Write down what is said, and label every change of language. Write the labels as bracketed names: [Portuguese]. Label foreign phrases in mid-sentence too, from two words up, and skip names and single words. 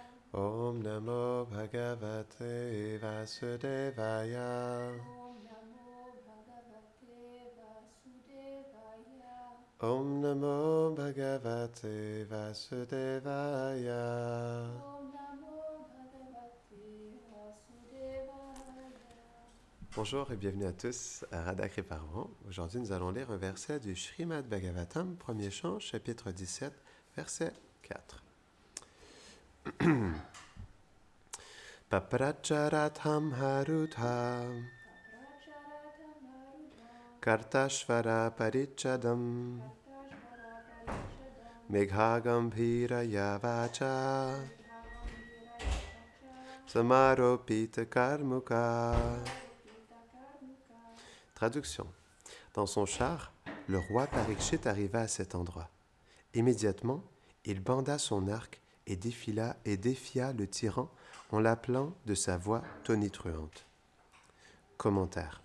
[Sanskrit] ॐ नमो भगवते वासुदेवाय. ॐ नमो भगवते वासुदेवाय. ॐ नमो भगवते वासुदेवाय. ॐ नमो भगवते वासुदेवाय. [French] Bonjour et bienvenue à tous à Radha Kriparvan. Aujourd'hui, nous allons lire un verset du Srimad Bhagavatam, premier chant, chapitre 17, verset 4. [Sanskrit] पप्रचरथम् हरूढा पप्रचरथम् हरूढा. कार्तस्वर परिच्छदम् कार्तस्वर परिच्छदम्. मेघगम्भीरया वाचा भगम्भीरया वाचा. समारोपित कार्मुक. समारोपित कार्मुक. [French] Traduction. Dans son char, le roi Parikshit arriva à cet endroit. Immédiatement, il banda son arc et défia le tyran en l'appelant de sa voix tonitruante. Commentaire.